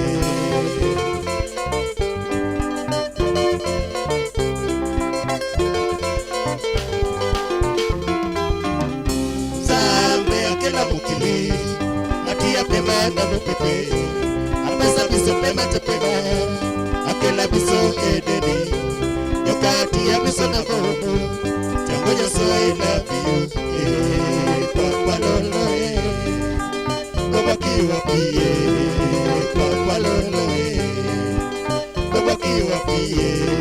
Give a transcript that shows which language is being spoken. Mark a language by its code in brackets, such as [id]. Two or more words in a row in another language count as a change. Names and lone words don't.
[ln] Mukili Atia pema na mupepe Apesa biso pema te pema Akela biso edeni Yoka atia biso na komo Tangoja [en] so I love you [ln] Papa lolo Papa kiwapie Papa lolo Papa kiwapie